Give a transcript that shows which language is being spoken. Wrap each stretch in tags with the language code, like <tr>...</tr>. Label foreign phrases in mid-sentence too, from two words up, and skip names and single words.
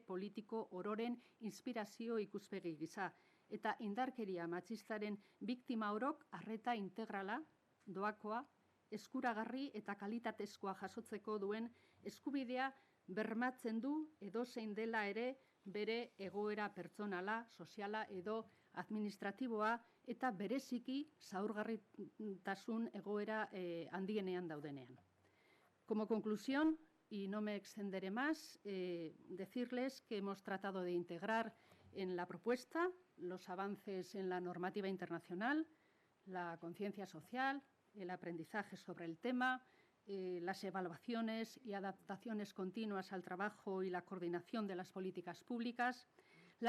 <eu>politiko ororen inspirazio ikuspegi gisa, eta indarkeria matxistaren biktima orok arreta integrala, doakoa, eskuragarri eta kalitatezkoa jasotzeko duen eskubidea bermatzen du edozein dela ere bere egoera pertsonala, soziala edo administratiboa eta bereziki zaurgarritasun egoera handienean daudenean.</eu> <es>Como conclusión, y no me extenderé más, decirles que hemos tratado de integrar en la propuesta los avances en la normativa internacional, la conciencia social, el aprendizaje sobre el tema, las evaluaciones y adaptaciones continuas al trabajo y la coordinación de las políticas públicas, las</es>